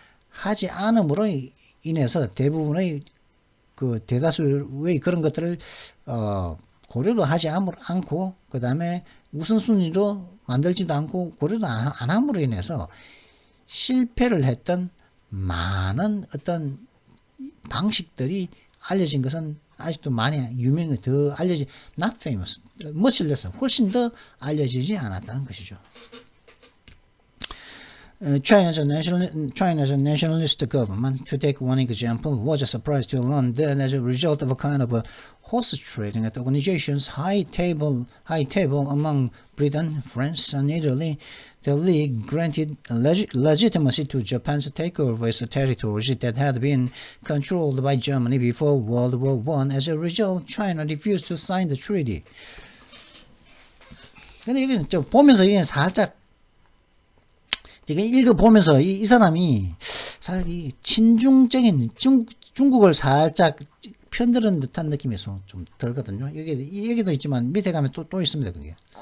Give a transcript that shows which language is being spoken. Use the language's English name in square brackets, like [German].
[Korean] 하지 않음으로 인해서 대부분의 그 대다수의 그런 것들을, 고려도 하지 않고, 그 다음에 우선순위로 만들지도 않고, 고려도 안 함으로 인해서 실패를 했던 많은 어떤 방식들이 알려진 것은 아직도 많이 더 알려지 [English] not famous, much less, [Korean] 훨씬 더 알려지지 않았다는 것이죠. [English] China's nationalist government, to take one example, was a surprise to learn that as a result of a kind of a horse trading at the organization's high table among Britain, France, and Italy, the League granted legitimacy to Japan's takeover of territories that had been controlled by Germany before World War I. As a result, China refused to sign the treaty. [Korean] 근데 이게 좀 보면서 이게 살짝 읽어보면서 이 사람이 사실 이 친중적인 중국을 살짝 편드는 듯한 느낌이 좀 들거든요. 여기도 있지만 밑에 가면 또 있습니다. 그게.